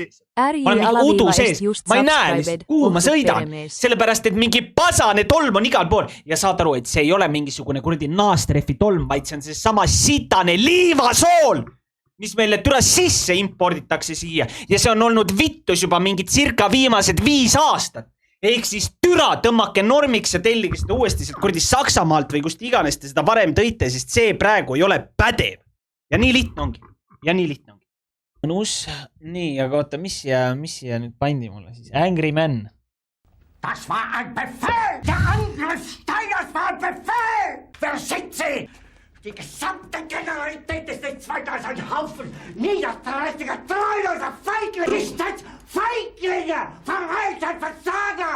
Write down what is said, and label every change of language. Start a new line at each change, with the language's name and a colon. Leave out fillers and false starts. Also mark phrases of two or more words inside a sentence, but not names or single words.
Estonian: Ma olen mingi udu sees, ma ei näe, kuhu ma sõidan, sellepärast, et mingi pasane tolm on igal pool ja saad aru, et see ei ole mingisugune kuradi naastreffi tolm, vaid see on see sama sitane liivasool, mis meile türa sisse imporditakse siia ja see on olnud vittus juba mingi circa viimased 5 aastat. Ehk siis türa tõmmake normiks ja tellige seda uuesti kuradi Saksamaalt või kust iganes te seda varem tõite, sest see praegu ei ole pädev. Ja nii lihtne ongi. Ja nii lihtne ongi. Mõnus. Nii, aga oota, mis siia nüüd pandi mulle siis?
English: Angry Man.
German: Das war ein Befehl! Der Angriff Steiners war ein Befehl! Wer sind Sie? Die gesamte Generalität ist nichts weiter als ein Haufen niederträchtiger, treuloser Feiglinge! Ist das Feiglinge! Verreiter, Versager!